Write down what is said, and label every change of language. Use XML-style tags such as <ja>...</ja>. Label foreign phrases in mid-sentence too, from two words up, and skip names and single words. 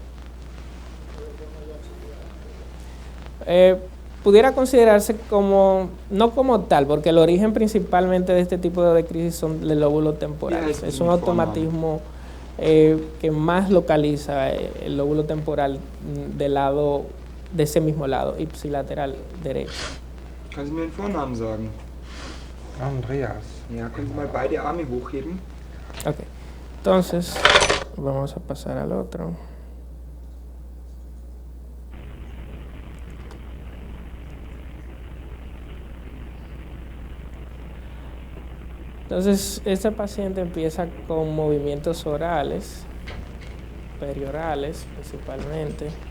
<es>Pudiera considerarse como, no como tal, porque el origen principalmente de este tipo de crisis son del lóbulo temporal. Es un automatismo que más localiza el lóbulo temporal de ese mismo lado, ipsilateral derecho.</es> <de>Kannst du mir den Vornamen sagen? Andreas. Ja, können Sie mal beide Arme hochheben?</de> <es>Ok, entonces vamos a pasar al otro. Entonces, este paciente empieza con movimientos orales, periorales principalmente.</es>